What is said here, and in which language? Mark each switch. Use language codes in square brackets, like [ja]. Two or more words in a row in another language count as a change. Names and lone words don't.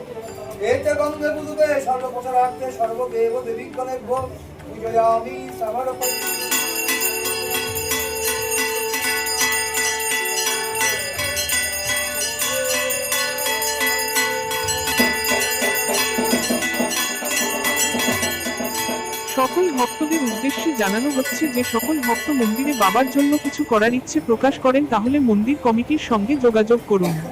[sa] एते गंगे बुदुके सर्वप्रसारार्थे सर्वदेव देवीगणेभ्यो पूजयामि समर्पयामि। [bn] সকল ভক্তদের উদ্দেশ্যে জানানো হচ্ছে যে সকল ভক্ত মন্দিরে বাবার জন্য কিছু করার ইচ্ছে প্রকাশ করেন তাহলে মন্দির কমিটির সঙ্গে যোগাযোগ করুন।